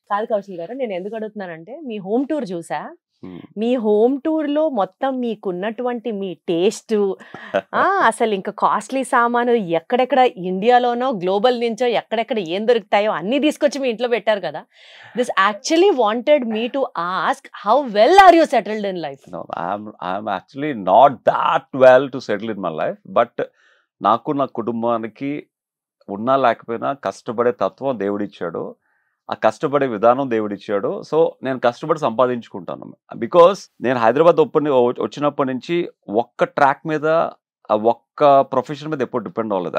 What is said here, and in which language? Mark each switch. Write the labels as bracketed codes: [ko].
[te] కాదు కౌశల్ గారు, నేను ఎందుకు అడుగుతున్నానంటే మీ హోమ్ టూర్ చూసా. మీ హోమ్ టూర్ లో మొత్తం మీకున్నటువంటి మీ టేస్ట్, అసలు ఇంకా కాస్ట్లీ సామాను ఎక్కడెక్కడ ఇండియాలోనో గ్లోబల్ నుంచో ఎక్కడెక్కడ ఏం దొరుకుతాయో అన్ని తీసుకొచ్చి మీ ఇంట్లో పెట్టారు కదా. [en] This actually wanted me to ask how well are you settled in life? No, I'm actually not that well to settle in my life. [te] But నాకు నా కుటుంబానికి ఉన్నా లేకపోయినా కష్టపడే తత్వం దేవుడిచ్చాడు. ఆ కష్టపడే విధానం దేవుడిచ్చాడు. సో నేను కష్టపడి సంపాదించుకుంటాను. బికాస్ నేను హైదరాబాద్ వచ్చినప్పటి నుంచి ఒక్క ట్రాక్ మీద ఒక్క ప్రొఫెషన్ మీద ఎప్పుడు డిపెండ్ అవ్వలేదు.